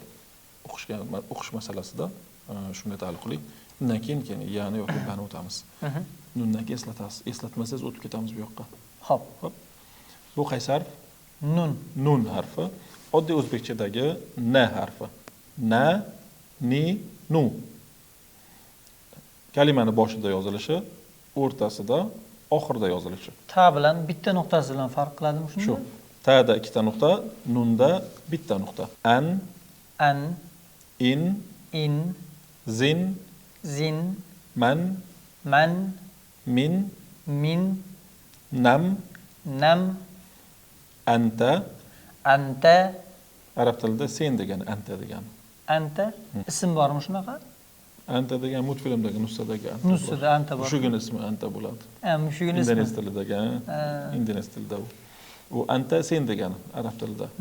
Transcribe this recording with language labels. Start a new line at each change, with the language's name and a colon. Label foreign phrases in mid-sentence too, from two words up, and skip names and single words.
Uzbek: O'qish masalasida shunga taalluqli. Undan keyin ya'ni yoki bani o'tamiz. Nundan keyin eslatasiz. Eslatmasangiz o'tib ketamiz bu yoqqa. Xo'p. Bu qaysi harf? Nun. Nun harfi. Oddiy o'zbekchadagi na harfi. Na, ni, nu. Kalimani boshida yozilishi, o'rtasida, oxirida yozilishi. Ta bilan bitta nuqtasi bilan farq qiladimi shunda? Shu. Ta'da ikkita nuqta, nunda bitta nuqta.
Arabic: An, in, zin, man, min, nam,
Uzbek: anta. Arab tilida sen degan, anta degan. Anta ism bormi shunaqa? Anta degan multfilmdagi nusxadagi anta. Nusxada anta bor. Mushugini ismi anta bo'ladi. Mushugini ismi. Indones tilidagi, indones tilida u. U anta sen degani arab tilida.